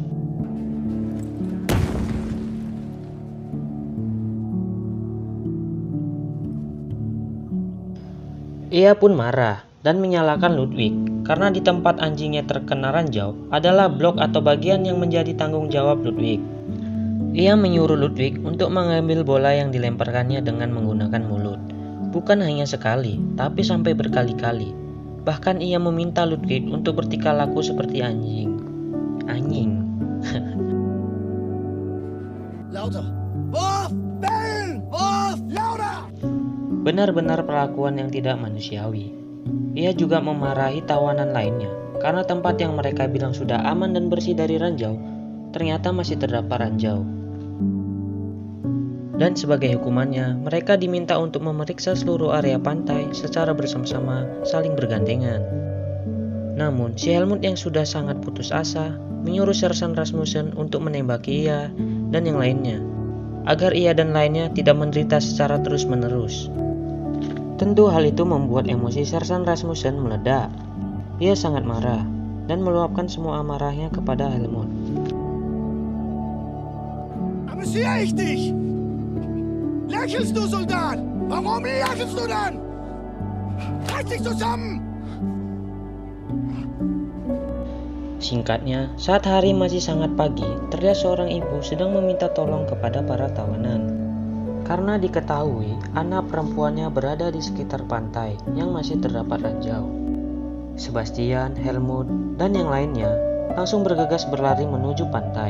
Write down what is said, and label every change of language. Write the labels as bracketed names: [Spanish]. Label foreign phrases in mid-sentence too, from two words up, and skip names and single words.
[Indonesian] Ia pun marah dan menyalahkan Ludwig karena di tempat anjingnya terkena ranjau adalah blok atau bagian yang menjadi tanggung jawab Ludwig. Ia menyuruh Ludwig untuk mengambil bola yang dilemparkannya dengan menggunakan mulut. Bukan hanya sekali, tapi sampai berkali-kali. Bahkan ia meminta Ludwig untuk bertingkah laku seperti anjing. Anjing. [German] Lauter. Wurf! Bellen! Wurf! Lauter! [Indonesian] Benar-benar perlakuan yang tidak manusiawi. Ia juga memarahi tawanan lainnya karena tempat yang mereka bilang sudah aman dan bersih dari ranjau ternyata masih terdapat ranjau. Dan sebagai hukumannya, mereka diminta untuk memeriksa seluruh area pantai secara bersama-sama saling bergandengan. Namun, si Helmut yang sudah sangat putus asa menyuruh Sersan Rasmussen untuk menembaki ia dan yang lainnya agar ia dan lainnya tidak menderita secara terus-menerus. Tentu hal itu membuat emosi Sersan Rasmussen meledak. Ia sangat marah dan meluapkan semua amarahnya kepada Helmut. [German] Amüsiere ich dich? Lächelst du, Soldat? Warum lächelst du dann? Reiß dich zusammen! [Indonesian] Singkatnya, saat hari masih sangat pagi, terlihat seorang ibu sedang meminta tolong kepada para tawanan. Karena diketahui anak perempuannya berada di sekitar pantai yang masih terdapat ranjau. Sebastian, Helmut, dan yang lainnya langsung bergegas berlari menuju pantai.